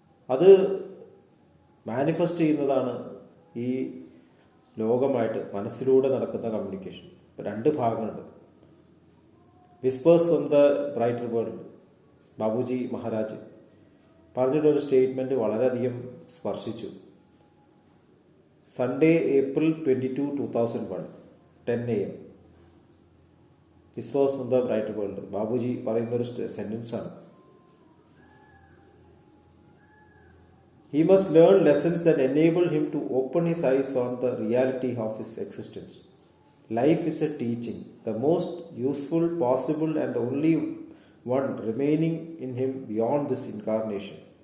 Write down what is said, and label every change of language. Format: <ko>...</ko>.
<ml>അത് മാനിഫെസ്റ്റ് ചെയ്യുന്നതാണ് ഈ ലോകമായിട്ട് മനസ്സിലൂടെ നടക്കുന്ന കമ്മ്യൂണിക്കേഷൻ. ഇപ്പം രണ്ട് ഭാഗങ്ങളുണ്ട്. Whispers from the brighter world. Babuji Maharaj പറഞ്ഞിട്ടൊരു സ്റ്റേറ്റ്മെൻറ്റ് വളരെയധികം സ്പർശിച്ചു.</ml> <en>Sunday April 22, 2001 10 AM.</en> <ml>Whispers from the brighter world Babuji പറയുന്നൊരു സെൻറ്റൻസാണ്.</ml> <en>He must learn lessons that enable him to open his eyes on the reality of his existence. Life is a teaching, the most useful possible and the only one remaining in him beyond this incarnation.</en>